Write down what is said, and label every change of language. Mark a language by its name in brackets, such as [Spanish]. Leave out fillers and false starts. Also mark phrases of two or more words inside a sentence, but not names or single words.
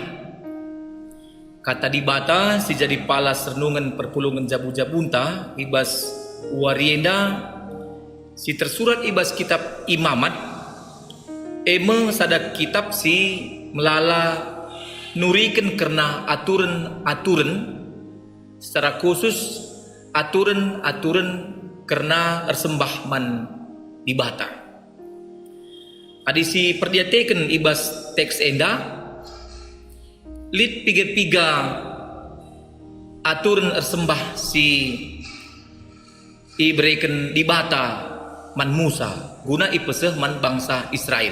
[Batak Karo] Kata di bata si jadi palas renungan perpulungan jabu-jabunta ibas warienda si tersurat ibas kitab Imamat, eme sada kitab si melala nurikan karena aturan-aturan [Indonesian] secara khusus [Batak Karo] aturan-aturan karena ersembah man di bata. Adi si perdiatekan ibas teks enda, lit piga-piga aturan ersembah si iberikan di bata man Musa guna ipeseh man bangsa Israel.